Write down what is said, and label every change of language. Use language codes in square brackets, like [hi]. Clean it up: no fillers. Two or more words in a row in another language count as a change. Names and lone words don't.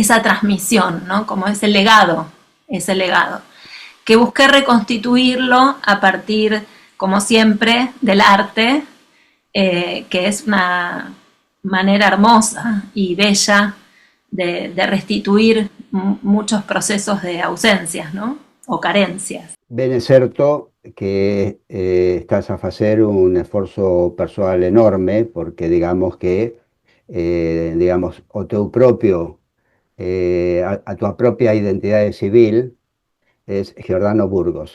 [es] Como ese legado ese legado, que busqué reconstituirlo a partir, como siempre, del arte, que es una manera hermosa y bella de restituir muchos procesos de ausencias, ¿no? O carencias. [gl] Bene certo que estás a facer un esforzo persoal enorme, porque digamos que digamos, o teu propio a tua propia identidade civil es Giordano Burgos.